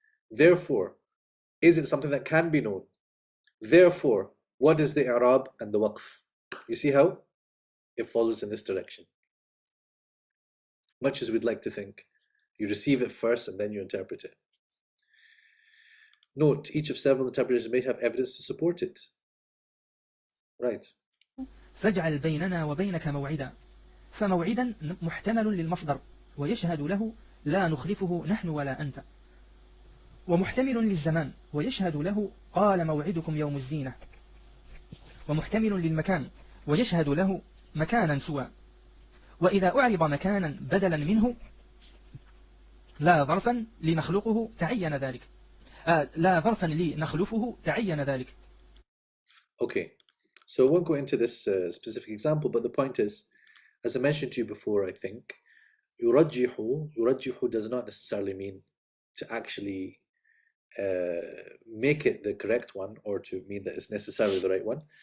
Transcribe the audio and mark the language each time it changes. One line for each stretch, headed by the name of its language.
English: Therefore, is it something that can be known? Therefore, what is the i'rab and the waqf? You see how it follows in this direction. Much as we'd like to think, you receive it first and then you interpret it. Note, each of several interpreters may have evidence to support it. Right.
Arabic: فاجعل بيننا وبينك موعدا فموعدا محتمل للمصدر ويشهد له لا نخلفه نحن ولا أنت ومحتمل للزمان ويشهد له قال موعدكم يوم الزينة ومحتمل للمكان ويشهد له مكانا سوى وإذا أعرض مكانا بدلا منه لا ظرفا لنخلقه تعين ذلك لا ظرفا لنخلفه تعين ذلك.
English: Okay, so I won't go into this specific example, but the point is, as I mentioned to you before, I think يرجح does not necessarily mean to actually make it the correct one or to mean that it's necessarily the right one.